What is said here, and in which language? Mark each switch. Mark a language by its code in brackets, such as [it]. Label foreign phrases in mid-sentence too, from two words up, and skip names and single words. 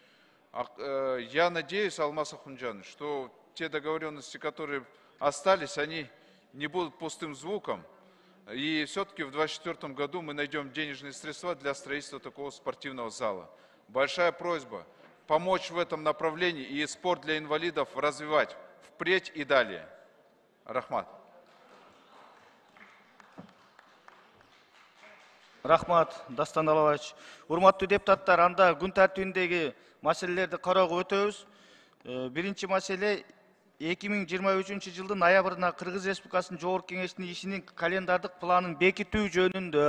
[ru] Я надеюсь, Алмаз Ахунджанович, что те договоренности, которые остались, они не будут пустым звуком. И все-таки в 2024 году мы найдем денежные средства для строительства такого спортивного зала. Большая просьба помочь в этом направлении и спорт для инвалидов развивать впредь и далее. [ky] Рахмат. Рахмат, Дастан Алабаевич. Урматтуу депутаттар, анда күн тартибиндеги маселелерди кароого өтөбүз. Биринчи маселе 2023 жылдын ноябрына Кыргыз Республикасынын Жогорку Кеңешинин ишинин календардык планын бекитүү жөнүндө.